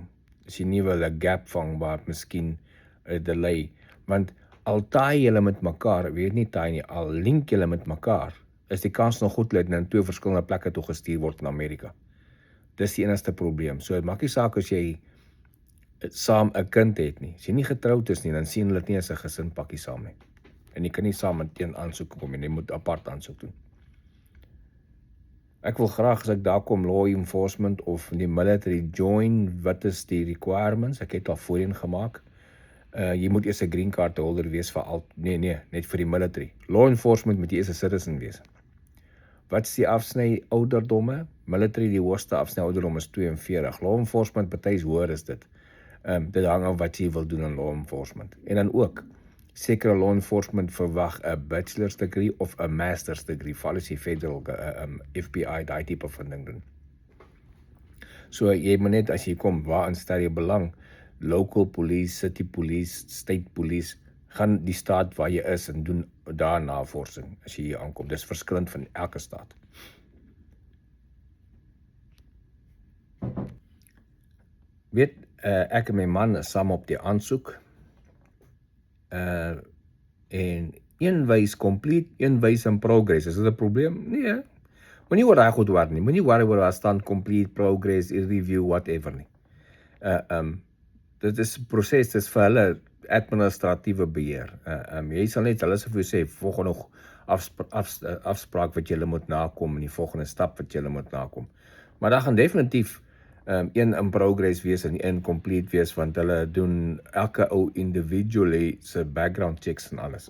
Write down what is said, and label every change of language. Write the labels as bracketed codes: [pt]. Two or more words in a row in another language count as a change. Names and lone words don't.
[af] As jy nie wil 'n gap vang waar miskien 'n delay, want al taai julle met mekaar, weet nie taai nie, al link julle met mekaar, is die kans nog goed dat na twee verskillende plekke toe gestuur word in Amerika. Dis die enigste probleem. So, het maak nie saak as jy saam 'n kind het nie. As jy nie getroud is nie, dan sien hulle dit nie as 'n gesinpakkie saam nie. En jy kan nie saam meteen aansoek kom nie, jy moet apart aansoek doen. Ek wil graag as ek daar kom [en] law enforcement [af] of die military join, wat is die requirements? Ek het al voorheen gemaak. Jy moet eers 'n [en] green card holder [af] wees vir net vir die military. [en] Law enforcement [af] moet jy eers 'n citizen wees. Wat is die afsny ouderdomme? Military, die hoogste afsny ouderdom is 42. [en] Law enforcement [af] party hoër is dit. Dit hang af wat jy wil doen in [en] law enforcement. [af] En dan ook, sekere law enforcement verwag 'n [en] bachelor's degree [af] of 'n [en] master's degree, [af] val as jy federal FBI, daai tipe van ding doen. So jy moet net as jy kom, waarin stel jy belang? [en] Local police, city police, state police, [af] gaan die staat waar jy is en doen daar navorsing as jy hier aankom. Dis verskillend van elke staat. Weet, ek en my man is saam op die aansoek. En een wys complete, een wys [en] in progress. [af] Is dit 'n probleem? Nee. Moenie oor daai goed worry nie. Moenie worry oor waar staan [en] complete, progress, review, whatever [af] nie. Dit is 'n proses, dit is vir hulle administratiewe beheer. Jy sal net, hulle sal vir jou sê, volgende afspraak wat julle moet nakom en die volgende stap wat julle moet nakom. Maar daar gaan definitief een [en] in progress [af] wees en een complete wees, want hulle doen elke ou individually se [en] background checks [af] en alles.